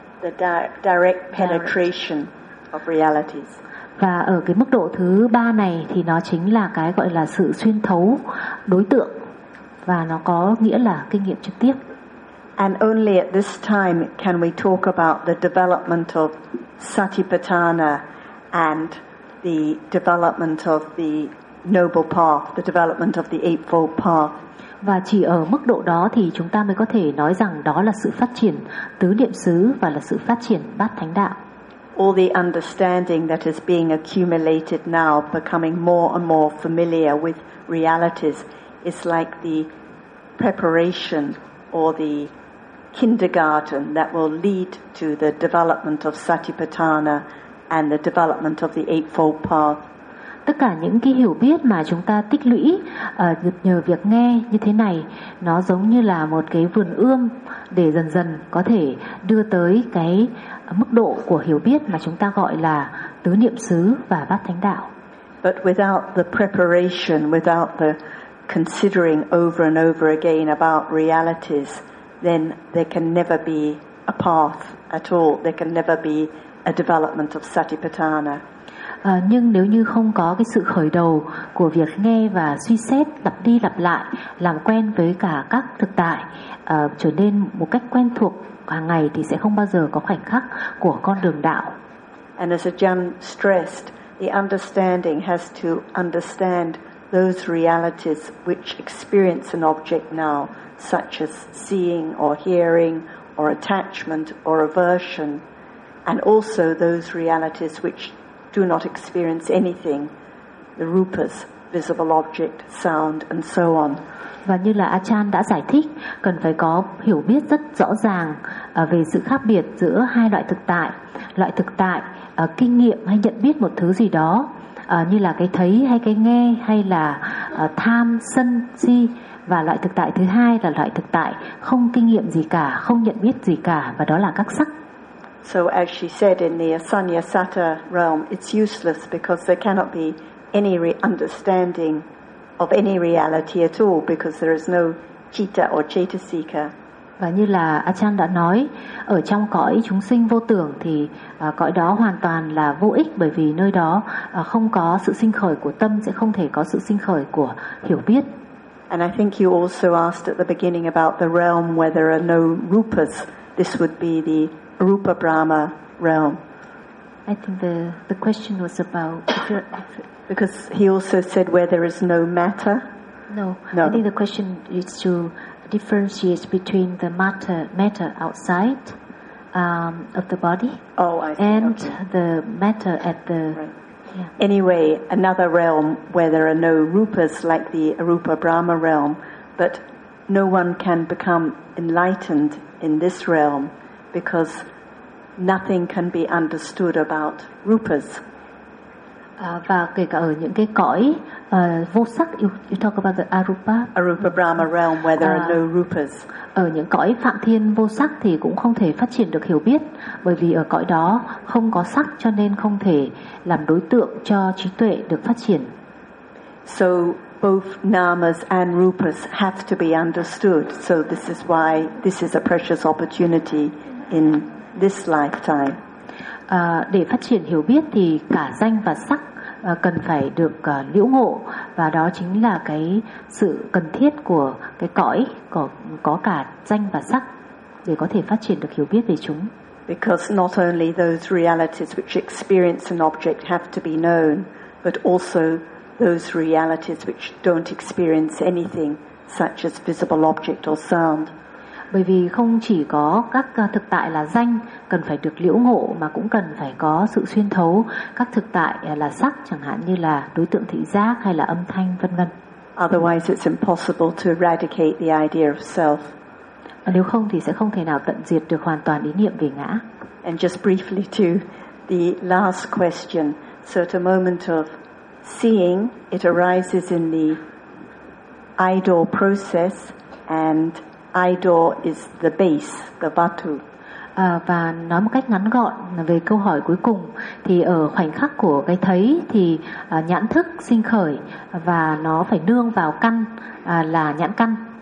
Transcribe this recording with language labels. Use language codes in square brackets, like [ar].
[en] The direct penetration of realities. [vi] Và ở cái mức độ thứ ba này thì nó chính là cái gọi là sự xuyên thấu đối tượng, và nó có nghĩa là kinh nghiệm trực tiếp. [en] And only at this time can we talk about the development of Satipatthana and the development of the Noble Path, the development of the Eightfold Path. [vi] Và chỉ ở mức độ đó thì chúng ta mới có thể nói rằng đó là sự phát triển tứ niệm xứ và là sự phát triển bát thánh đạo. [en] All the understanding that is being accumulated now, becoming more and more familiar with realities, is like the preparation or the kindergarten that will lead to the development of Satipatthana and the development of the Eightfold Path. [vi] Tất cả những cái hiểu biết mà chúng ta tích lũy được nhờ việc nghe như thế này, nó giống như là một cái vườn ươm để dần dần có thể đưa tới cái mức độ của hiểu biết mà chúng ta gọi là tứ niệm xứ và bát thánh đạo. [en] But without the preparation, without the considering over and over again about realities, then there can never be a path at all. There can never be a development of Satipatthana. [vi] Nhưng nếu như không có cái sự khởi đầu của việc nghe và suy xét lặp đi lặp lại, làm quen với cả các thực tại, trở nên một cách quen thuộc hàng ngày, thì sẽ không bao giờ có khoảnh khắc của con đường đạo. [en] And as Ajahn stressed, the understanding has to understand those realities which experience an object now, such as seeing or hearing or attachment or aversion, and also those realities which do not experience anything, the rupas, visible object, sound, and so on. [vi] Và như là Achan đã giải thích, cần phải có hiểu biết rất rõ ràng về sự khác biệt giữa hai loại thực tại kinh nghiệm hay nhận biết một thứ gì đó, như là cái thấy hay cái nghe, hay là tham, sân, si, và loại thực tại thứ hai là loại thực tại không kinh nghiệm gì cả, không nhận biết gì cả, và đó là các sắc. [en] So as she said, in the Asanyasata realm, it's useless because there cannot be any understanding of any reality at all because there is no citta or chetasika. [vi] Và như là Achan đã nói, ở trong cõi chúng sinh vô tưởng thì cõi đó hoàn toàn là vô ích bởi vì nơi đó không có sự sinh khởi của tâm, sẽ không thể có sự sinh khởi của hiểu biết. [en] And I think you also asked at the beginning about the realm where there are no rupas. This would be the Rupa Brahma realm. I think the question was about because he also said where there is no matter. No. I think the question is to differentiate between the matter outside of the body. Oh, I see. And okay. The matter at the right. Yeah. Anyway, another realm where there are no rupas like the Arupa Brahma realm, but no one can become enlightened in this realm because nothing can be understood about rupas. [vi] Và kể cả ở những cái cõi vô sắc, [en] you talk about the Arupa Brahma realm where there are no rupas. [vi] Ở những cõi phạm thiên vô sắc thì cũng không thể phát triển được hiểu biết, bởi vì ở cõi đó không có sắc, cho nên không thể làm đối tượng cho trí tuệ được phát triển. [en] So both namas and rupas have to be understood. So this is why this is a precious opportunity in this lifetime. [vi] Để phát triển hiểu biết thì cả danh và sắc cần phải được liễu ngộ, và đó chính là cái sự cần thiết của cái cõi có cả danh và sắc để có thể phát triển được hiểu biết về chúng. [en] Because not only those realities which experience an object have to be known, but also those realities which don't experience anything, such as visible object or sound. [vi] Bởi vì không chỉ có các thực tại là danh cần phải được liễu ngộ, mà cũng cần phải có sự xuyên thấu các thực tại là sắc, chẳng hạn như là đối tượng thị giác hay là âm thanh, vân vân. [en] Otherwise it's impossible to eradicate the idea of self. [vi] Và nếu không thì sẽ không thể nào tận diệt được hoàn toàn ý niệm về ngã. [en] And just briefly to the last question. So at a moment of seeing, it arises in the idol process, and idol is the base, the vatu. [vi] Và nói một cách ngắn gọn về câu hỏi cuối cùng, thì ở khoảnh khắc của cái thấy thì nhãn thức sinh khởi và nó phải nương vào căn là nhãn căn.